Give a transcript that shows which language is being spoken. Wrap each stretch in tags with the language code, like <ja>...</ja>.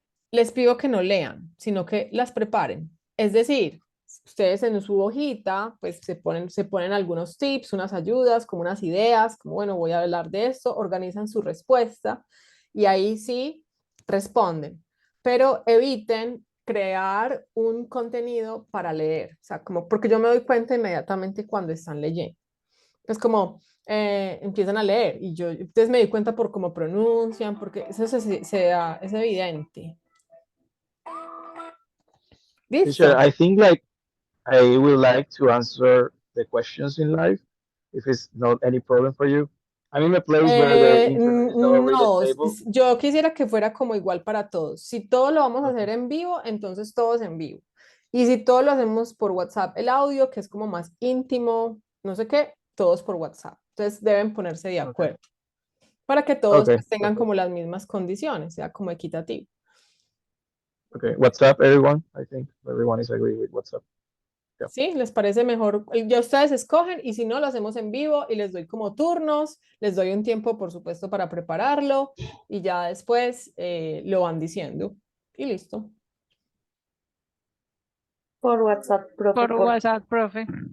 <es>Les pido que no lean, sino que las preparen. Es decir, ustedes en su hojita, pues se ponen algunos tips, unas ayudas, como unas ideas, como bueno, voy a hablar de esto, organizan su respuesta y ahí sí responden, pero eviten crear un contenido para leer, o sea, como porque yo me doy cuenta inmediatamente cuando están leyendo. Es como empiezan a leer y yo, entonces me di cuenta por cómo pronuncian, porque eso es evidente.</es> <en>Teacher,</en> <es>¿Listo?</es> <en>I think like I would like to answer the questions in live if it's not any problem for you. I'm in a place where the internet is not really</en> <es>No,</es> <en>stable.</en> <es>yo quisiera que fuera como igual para todos. Si todo lo vamos a hacer</es> <en>Okay.</en> <es>en vivo, entonces todos en vivo. Y si todo lo hacemos por WhatsApp, el audio, que es como más íntimo, no sé qué, todos por WhatsApp. Entonces deben ponerse de</es> <en>Okay.</en> <es>acuerdo para que todos</es> <en>Okay.</en> <es>pues, tengan</es> <en>Perfect.</en> <es>como las mismas condiciones, sea como equitativo.</es> <en>Okay. WhatsApp, everyone. I think everyone is agree with WhatsApp. Yeah.</en> <es>¿Sí? ¿Les parece mejor? Ya ustedes escogen y si no, lo hacemos en vivo y les doy como turnos, les doy un tiempo, por supuesto, para prepararlo y ya después lo van diciendo y listo. Por WhatsApp, profe, Por por WhatsApp, profe.</es>